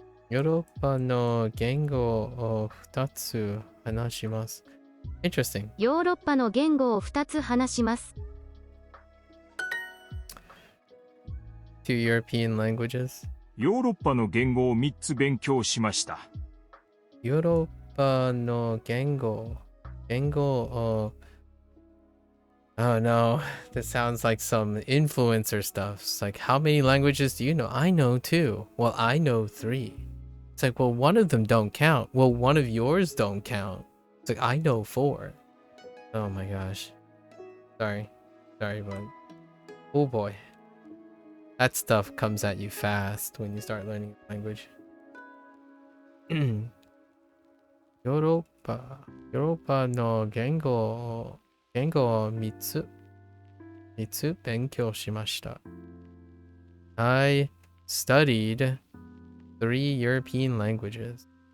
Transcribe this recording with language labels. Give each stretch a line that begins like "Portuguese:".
Japanese: ヨーロッパの言語を2つ話します。
English: Interesting.
Japanese: ヨーロッパの言語を2つ話します。
English: Two European languages.
Japanese: ヨーロッパの言語を3つ勉強しました。ヨーロッパの言語を
English: Oh no, that sounds like some influencer stuff. It's like, how many languages do you know? I know 2. Well, I know 3. It's like, well, one of them don't count. Well, one of yours don't count. It's like, I know 4. Oh my gosh. Sorry, but oh boy. That stuff comes at you fast when you start learning a language.
Japanese: ヨーロッパの言語を3つ勉強しました。
English: I studied 3 European languages.